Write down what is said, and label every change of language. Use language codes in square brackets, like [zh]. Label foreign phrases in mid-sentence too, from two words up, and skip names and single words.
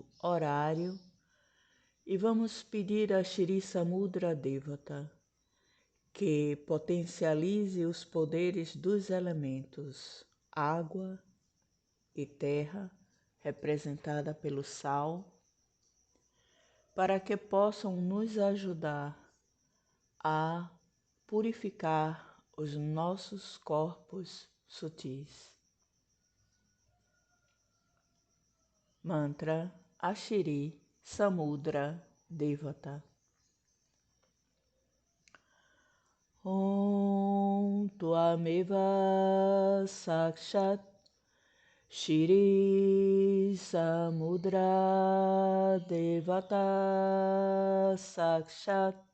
[pt] horário e vamos pedir a Shri Samudra Devata que potencialize os poderes dos elementos água e terra, representada pelo sal, para que possam nos ajudar a purificar os nossos corpos sutis. Mantra Shri Samudra Devata. [sa] Om Tvameva Sakshat Shri Samudra Devata Sakshat